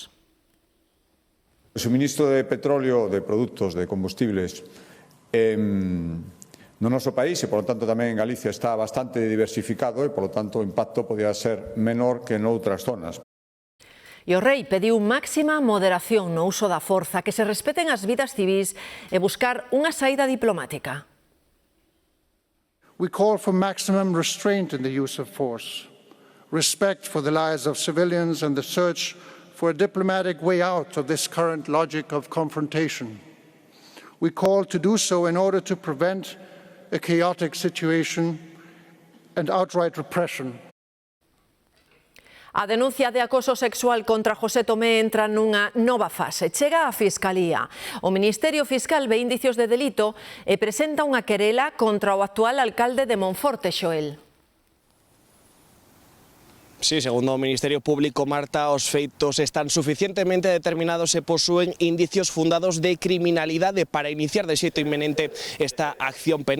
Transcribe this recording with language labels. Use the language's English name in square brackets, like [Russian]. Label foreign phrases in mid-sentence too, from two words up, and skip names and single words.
[Galician] O suministro de petróleo, de produtos, de combustibles no noso país e, [Spanish] por lo tanto, [Galician] tamén en Galicia está bastante diversificado e, [Spanish] por lo tanto, [Galician] o impacto podía ser menor que noutras zonas. E o rei pediu máxima moderación no uso da forza, que se respeten as vidas civís e buscar unha saída diplomática. [English] We call for maximum restraint in the use of force, respect for the lives of civilians and the search for a diplomatic way out of this current logic of confrontation. We call to do so in order to prevent a chaotic situation and outright repression. [Galician] A denuncia de acoso sexual contra José Tomé entra nunha nova fase. Chega á Fiscalía. O Ministerio Fiscal ve indicios de delito e presenta unha querela contra o actual alcalde de Monforte, Xoel. Sí, segundo o Ministerio Público, Marta, os feitos están suficientemente determinados e posúen indicios fundados de criminalidade para iniciar de xeito inminente esta acción penal.